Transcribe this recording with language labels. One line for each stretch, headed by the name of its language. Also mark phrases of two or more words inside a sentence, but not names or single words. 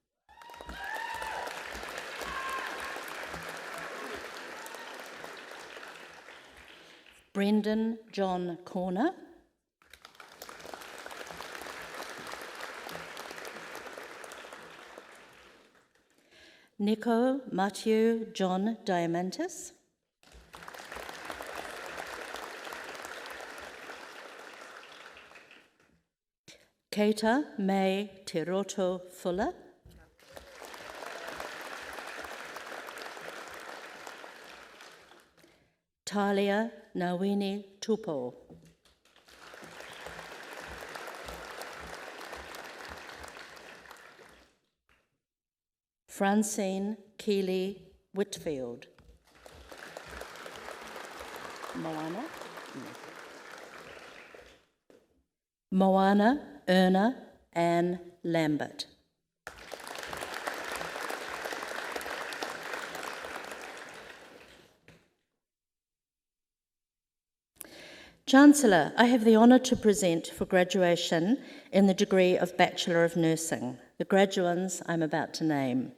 English: Brendan John Corner. Nico Matthew John Diamantis. Keita May Tiroto Fuller. Talia Nawini Tupo. Francine Keeley Whitfield. Moana? Moana Erna Ann Lambert. Chancellor, I have the honour to present for graduation in the degree of Bachelor of Nursing the graduands I'm about to name.